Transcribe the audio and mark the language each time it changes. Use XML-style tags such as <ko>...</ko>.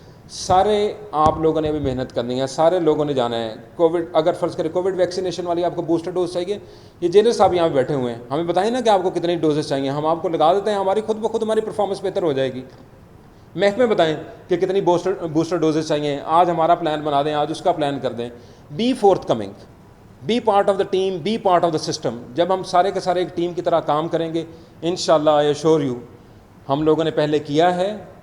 <ur>سارے آپ لوگوں نے ابھی محنت کرنی ہے, سارے لوگوں نے جانا ہے. کووڈ اگر فرض کریں کووڈ ویکسینیشن والی آپ کو بوسٹر ڈوز چاہیے, یہ جینر صاحب یہاں پہ بیٹھے ہوئے ہیں, ہمیں بتائیں نا کہ آپ کو کتنی ڈوزز چاہیے, ہم آپ کو لگا دیتے ہیں, ہماری خود بخود ہماری پرفارمنس بہتر ہو جائے گی. محکمے بتائیں کہ کتنی بوسٹر ڈوزز چاہیے, آج ہمارا پلان بنا دیں, آج اس کا پلان کر دیں.</ur> <en>Be forthcoming, be part of the team, be part of the system.</en> <ur>جب ہم سارے کے سارے ایک ٹیم کی طرح کام کریں گے انشاءاللہ</ur> <en>I assure you,</en> <ur>ہم لوگوں نے پہلے کیا ہے.</ur>